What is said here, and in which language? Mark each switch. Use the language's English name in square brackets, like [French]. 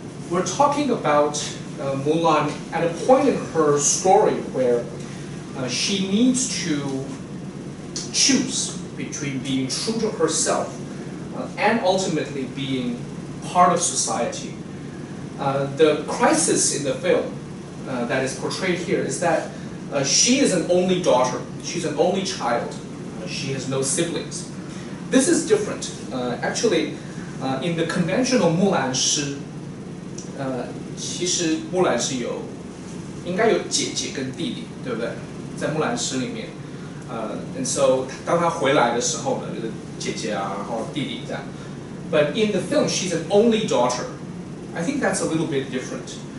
[English] We're talking about Mulan at a point in her story where she needs to choose between being true to herself and ultimately being part of society. The crisis in the film that is portrayed here is that she is an only daughter, she's an only child, she has no siblings. This is different. Actually, in the conventional [Chinese] 木兰诗，其实木兰是应该有姐姐跟弟弟，对不对？在木兰诗里面， [English] and so [Chinese] 当她回来的时候呢，就是姐姐啊，然后弟弟这样。 [English] But in the film, she's an only daughter. I think that's a little bit different.